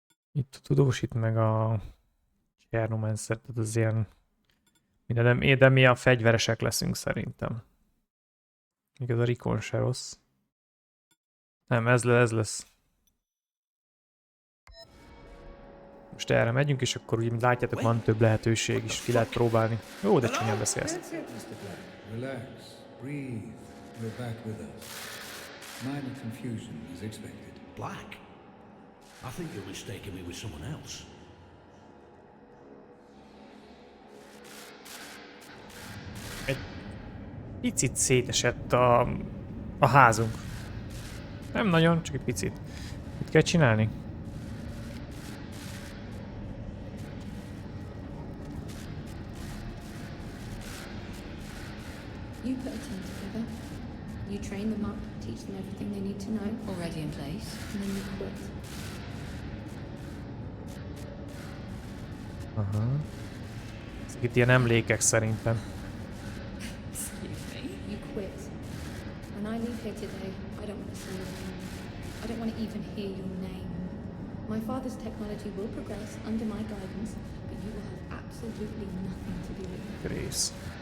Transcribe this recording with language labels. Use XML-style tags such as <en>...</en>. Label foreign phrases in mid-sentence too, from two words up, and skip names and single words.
<hu>Itt a tudós, itt meg a Chernobylite, tehát az ilyen minden, de mi a fegyveresek leszünk szerintem. Még ez a Rikon se rossz. Nem, ez lesz. Most erre megyünk, és akkor úgy, mint látjátok, van több lehetőség is, ki lehet próbálni. Jó, de csúnyán beszélsz.</hu> <en>Relax, breathe. You're back with us. Minor confusion as expected. Black? I think you're mistaking me with someone else.</en> <hu>Egy picit szétesett a házunk. Nem nagyon, csak egy picit. Mit kell csinálni?</hu> <en>You put a team together, you train them up, teach them everything they need to know. Already in place. And then you quit. Aha.</en> <hu>Ezek itt ilyen emlékek szerintem.</hu> <en>Excuse me? You quit. When I leave here today, I don't want to see your name. I don't want to even hear your name. My father's technology will progress under my guidance, but you will have absolutely nothing to do with it. Grace.</en>